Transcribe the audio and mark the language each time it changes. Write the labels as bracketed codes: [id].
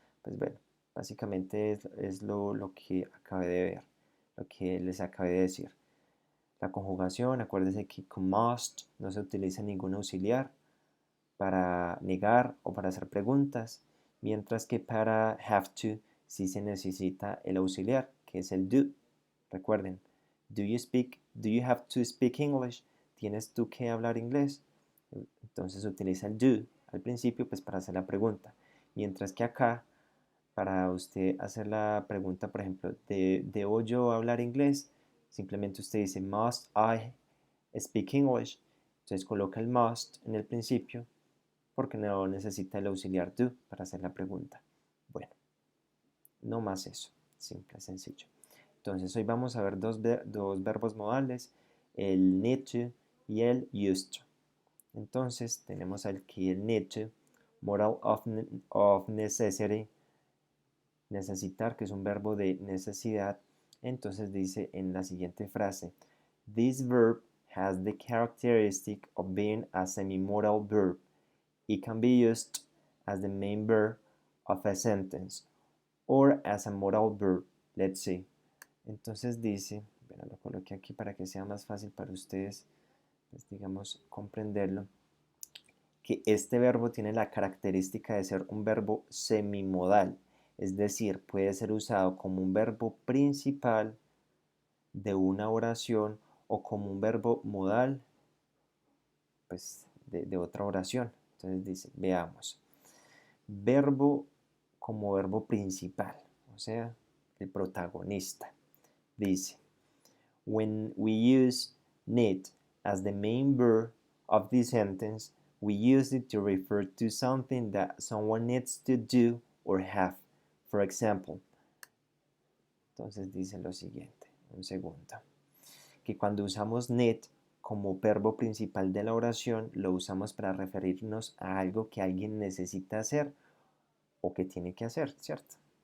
[es] Pues bueno, básicamente es lo que acabé de ver, lo que les acabé de decir. La conjugación, acuérdense que con must no se utiliza ningún auxiliar para negar o para hacer preguntas, mientras que para have to sí se necesita el auxiliar, que es el do. [en] Recuerden, do you have to speak English? [es] ¿Tienes tú que hablar inglés? Entonces utiliza el do al principio pues para hacer la pregunta, mientras que acá para usted hacer la pregunta, por ejemplo, ¿debo yo hablar inglés? Simplemente usted dice [en] must I speak English? [es] Entonces coloca el must en el principio porque no necesita el auxiliar do para hacer la pregunta. Bueno, no más eso, simple, sencillo. Entonces hoy vamos a ver dos verbos modales, el need to y el used to. Entonces tenemos aquí el need to, [en] modal of necessity, [es] necesitar, que es un verbo de necesidad. Entonces dice en la siguiente frase, [en] this verb has the characteristic of being a semi-modal verb. It can be used as the main verb of a sentence or as a modal verb. Let's see. [es] Entonces dice, bueno, lo coloqué aquí para que sea más fácil para ustedes, pues digamos, comprenderlo, que este verbo tiene la característica de ser un verbo semimodal, es decir, puede ser usado como un verbo principal de una oración o como un verbo modal pues, de otra oración. Entonces dice, veamos, verbo como verbo principal, o sea, el protagonista. [en] Dice, when we use need as the main verb of the sentence, We use it to refer to something that someone needs to do or have. For example, [es] entonces dice lo siguiente, un segundo, que cuando usamos need como verbo principal de la oración, lo usamos para referirnos a algo que alguien necesita hacer o que tiene que hacer, ¿cierto?